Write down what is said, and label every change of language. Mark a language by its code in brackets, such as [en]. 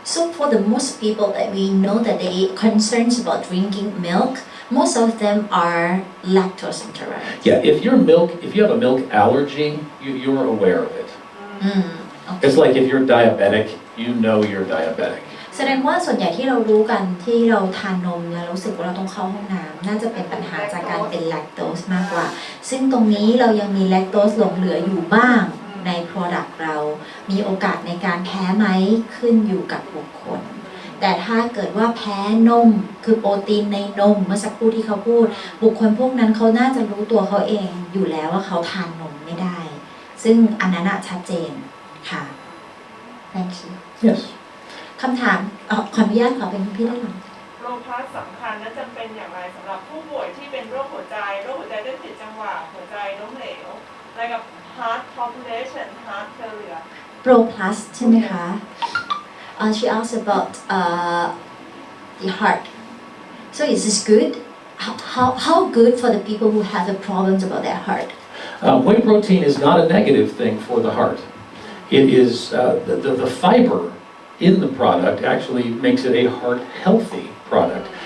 [en] So for the most people that we know that they concerns about drinking milk, most of them are lactose intolerant. Yeah, if you have a milk allergy, you're aware of it. Okay. It's like if you're diabetic, you know you're diabetic. [th] แสดงว่าส่วนใหญ่ที่เรารู้กันที่เราทานนมแล้วรู้สึกว่าเราต้องเข้าห้องน้ำน่าจะเป็นปัญหาจากการเป็นแลคโตสมากกว่าซึ่งตรงนี้เรายังมีแลคโตสหลงเหลืออยู่บ้างใน product เรามีโอกาสในการแพ้ไหมขึ้นอยู่กับบุคคลแต่ถ้าเกิดว่าแพ้นมคือโปรตีนในนมเมื่อสักครู่ที่เขาพูดบุคคลพวกนั้นเขาน่าจะรู้ตัวเขาเองอยู่แล้วว่าเขาทานนมไม่ได้ซึ่งอันนั้นชัดเจนค่ะ [en] Thank you Yes. [th] คำถามขออนุญาตขอเป็นพี่ได้หรอ โลพัสสำคัญและจำเป็นอย่างไรสำหรับผู้ป่วยที่เป็นโรคหัวใจเต้นผิดจังหวะหัวใจล้มเหลวอะไรกับ [en] heart population heart failure Proplus [th] ใช่ไหมคะ [en] She asked about the heart so is this good how good for the people who have the problems about their heart Whey protein is not a negative thing for the heart. It is the fiber in the product actually makes it a heart-healthy product.